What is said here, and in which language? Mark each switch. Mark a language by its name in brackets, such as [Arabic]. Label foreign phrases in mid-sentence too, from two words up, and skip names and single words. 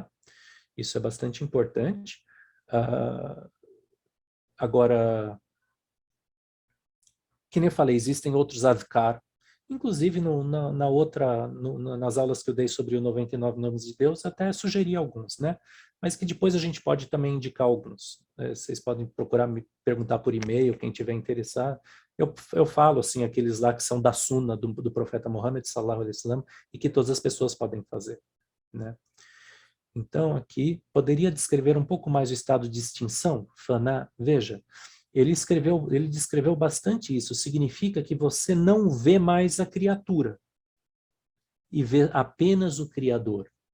[Portuguese] Isso é bastante importante. Agora, que nem eu falei, existem outros adhkar, inclusive nas aulas que eu dei sobre o 99 Nomes de Deus, até sugeri alguns, né? Mas que depois a gente pode também indicar alguns. Vocês podem procurar me perguntar por e-mail, quem tiver interessado. Eu falo, assim, aqueles lá que são da Sunna do profeta Muhammad, [Arabic] صلى الله عليه وسلم, [Portuguese] e que todas as pessoas podem fazer, né? Então, aqui, poderia descrever um pouco mais o estado de extinção? Faná, veja, ele descreveu bastante isso. Significa que você não vê mais a criatura e vê apenas o Criador.